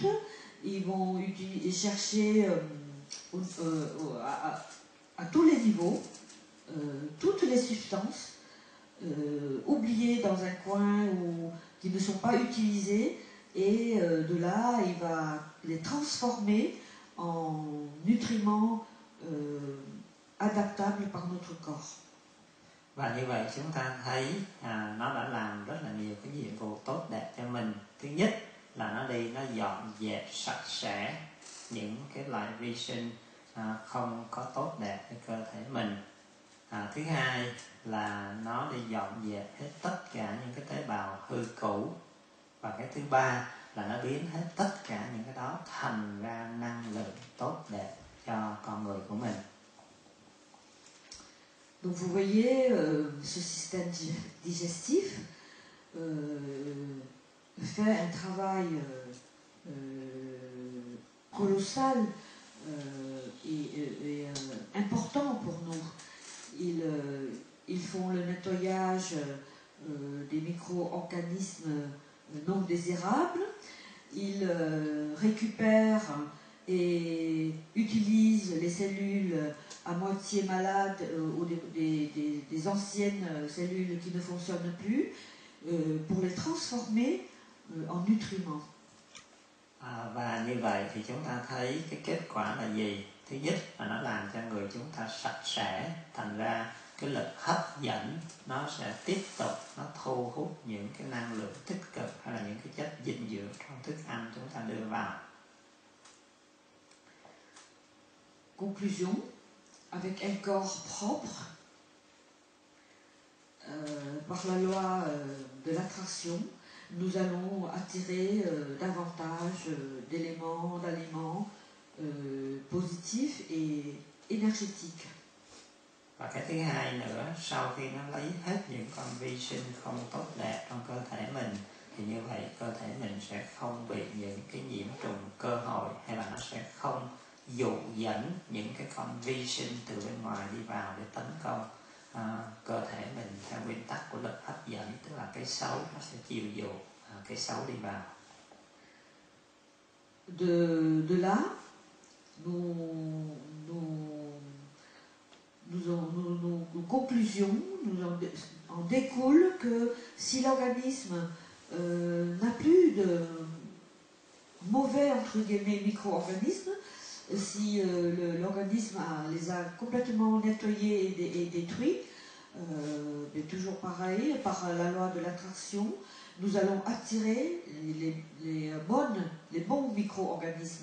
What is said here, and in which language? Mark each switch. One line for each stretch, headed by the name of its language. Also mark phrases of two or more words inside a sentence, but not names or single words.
French: Ils vont chercher à tous les niveaux toutes les substances oubliées dans un coin ou qui ne sont pas utilisées, et de là il va les transformer en nutriments adaptables par notre corps.
Vietnamese: Và như vậy chúng ta thấy nó đã làm rất là nhiều cái nhiệm vụ tốt đẹp cho mình. Thứ nhất là nó đi, nó dọn dẹp sạch sẽ những cái loại vi sinh không có tốt đẹp cho cơ thể mình. Thứ hai là nó đi dọn dẹp hết tất cả những cái tế bào hư cũ. Và cái thứ ba là nó biến hết tất cả những cái đó thành ra năng lượng tốt đẹp cho con người của mình.
French: Donc vous voyez, ce système digestif fait un travail colossal et important pour nous. Ils font le nettoyage des micro-organismes non désirables, ils récupèrent et utilisent les cellules à moitié malades ou des anciennes cellules qui ne fonctionnent plus pour les transformer en nutriments.
Vietnamese: Và như vậy thì chúng ta thấy cái kết quả là gì? Thứ nhất là nó làm cho người chúng ta sạch sẽ, thành ra cái lực hấp dẫn nó sẽ tiếp tục nó thu hút những cái năng lượng tích cực hay là những cái chất dinh dưỡng trong thức ăn chúng ta đưa vào.
French: Conclusion, avec un corps propre, par la loi de l'attraction, nous allons attirer davantage d'éléments, d'aliments positifs et énergétiques.
Vietnamese: Và cái thứ hai nữa, sau khi nó lấy hết những con vi sinh không tốt đẹp trong cơ thể mình, thì như vậy cơ thể mình sẽ không bị những cái nhiễm trùng cơ hội, hay là nó sẽ không dụ dẫn những cái con vi sinh từ bên ngoài đi vào để tấn công cơ thể mình theo nguyên tắc của lực hấp dẫn, tức là cái xấu nó sẽ chiều dụ cái xấu đi vào.
French: De là, nos conclusions en découle que si l'organisme n'a plus de mauvais entre guillemets micro-organismes, si l'organisme les a complètement nettoyés et détruits, mais toujours pareil, par la loi de l'attraction, nous allons attirer les bons micro-organismes.